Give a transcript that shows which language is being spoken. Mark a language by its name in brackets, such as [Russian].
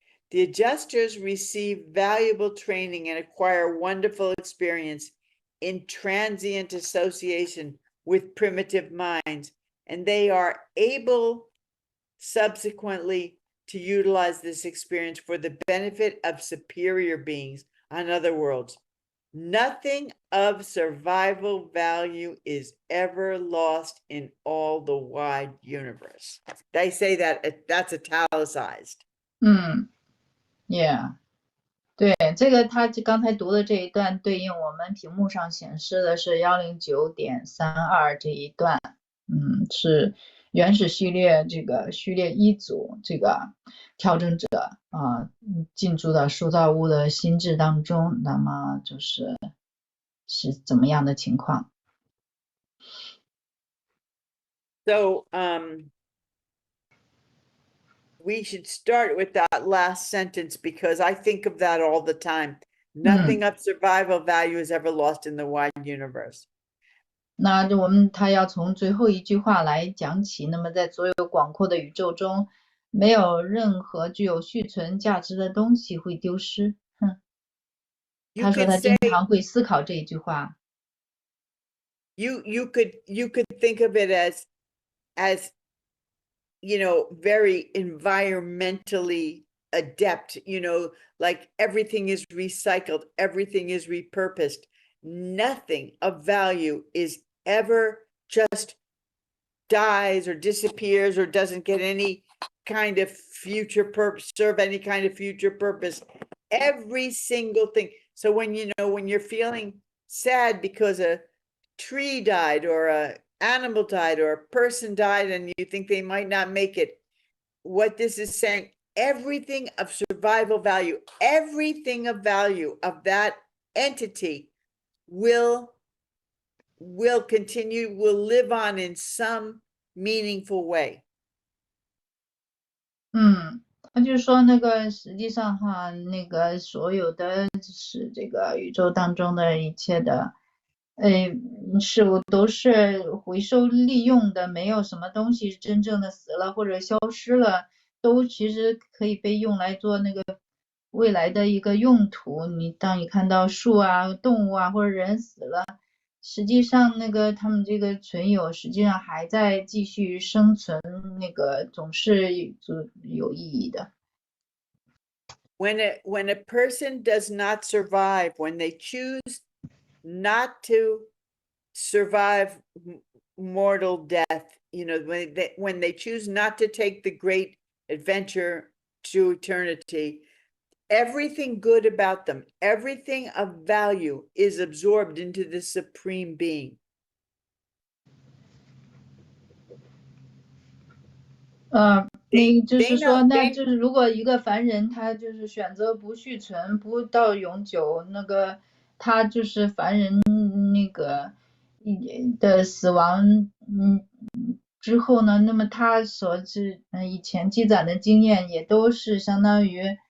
[English] The adjusters receive valuable training and acquire wonderful experience in transient association with primitive minds, and they are able subsequently to utilize this experience for the benefit of superior beings on other worlds. Nothing of survival value is ever lost in all the wide universe. They say that that's italicized. Yeah. [Chinese] 对，这个他刚才读的这一段对应我们屏幕上显示的是109.32这一段，是原始序列这个序列一组这个调整者进驻到塑造物的心智当中，那么是怎么样的情况？ [English] So we should start with that last sentence because I think of that all the time. Nothing of survival value is ever lost in the wide universe. [Chinese] 那他要从最后一句话来讲起。那么在所有广阔的宇宙中，没有任何具有续存价值的东西会丢失。他说他经常会思考这一句话。 [English] You could think of it as you know, very environmentally adept, you know, like everything is recycled, everything is repurposed. Nothing of value is ever just dies or disappears or doesn't get any kind of future purpose, serve any kind of future purpose. Every single thing. So when, you know, when you're feeling sad because a tree died or a animal died or a person died and you think they might not make it, what this is saying, everything of survival value, everything of value of that entity will continue, will live on in some meaningful way. [Chinese] 他就说那个实际上哈，那个所有的是这个宇宙当中的一切的事物都是回收利用的，没有什么东西真正的死了或者消失了，都其实可以被用来做那个未来的一个用途。当你看到树啊、动物啊或者人死了，实际上那个他们这个存有实际上还在继续生存，那个总是有意义的。 [English] When a person does not survive, when they choose not to survive mortal death, you know, when they choose not to take the great adventure to eternity, everything good about them, everything of value is absorbed into the supreme being. [Chinese] 那就是说，那就是如果一个凡人他就是选择不续存，不到永久，那个他就是凡人那个的死亡，之后呢，那么他所以前积攒的经验也都是相当于